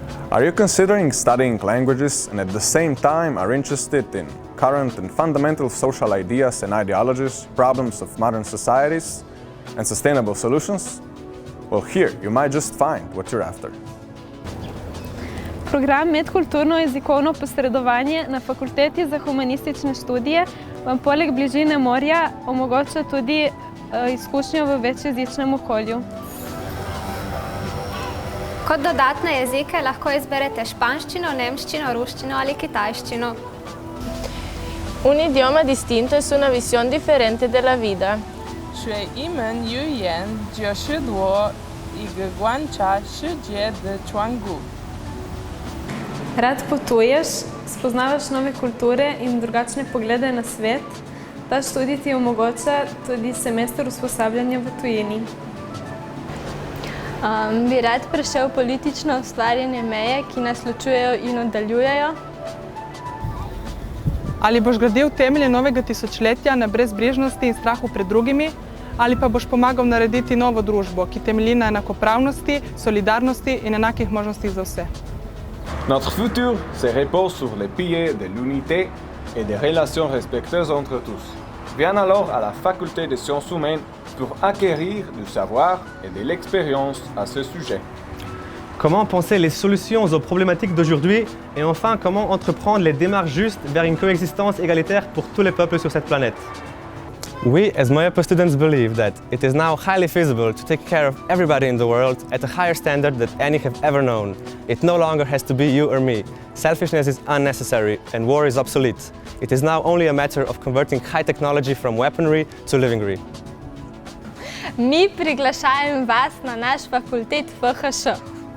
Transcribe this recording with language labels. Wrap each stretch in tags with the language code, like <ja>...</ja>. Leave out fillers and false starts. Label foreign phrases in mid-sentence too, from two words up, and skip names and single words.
<en>Are you considering studying languages and at the same time are interested in current and fundamental social ideas and ideologies, problems of modern societies, and sustainable solutions? Well, here you might just find what you're after.</en> <sl>Program Medkulturno jezikovno posredovanje na Fakulteti za humanistične študije vam poleg bližine morja omogoča tudi izkušnjo v večjezičnem okolju. Kot dodatne jezike lahko izberete španščino, nemščino, ruščino ali kitajščino.</sl> <es>Un idioma distinto es una visión diferente de la vida.</es> <zh>学一门语言就是多一个观察世界的窗户。</zh> <sl>Rad potuješ, spoznavaš nove kulture in drugačne poglede na svet. Ta študij ti omogoča tudi semester usposabljanja v tujini. Bi rad prešel politično ustvarjanje meje, ki nas ločujejo in oddaljujejo? Ali boš gradil temelje novega tisočletja na brezbrižnosti in strahu pred drugimi, ali pa boš pomagal narediti novo družbo, ki temelji na enakopravnosti, solidarnosti in enakih možnostih za vse.</sl> <fr>Notre futur se repose sur les piliers de l'unité et des relations respectueuses entre tous. Viens alors à la Faculté des sciences humaines pour acquérir du savoir et de l'expérience à ce sujet. Comment penser les solutions aux problématiques d'aujourd'hui et enfin comment entreprendre les démarches justes vers une coexistence égalitaire pour tous les peuples sur cette planète.</fr> <en>We as Moyapo students believe that it is now highly feasible to take care of everybody in the world at a higher standard than any have ever known. It no longer has to be you or me. Selfishness is unnecessary and war is obsolete. It is now only a matter of converting high technology from weaponry to livingry.</en> <hr>Mi priglašajem vas na naš fakultet FHŠ.</hr>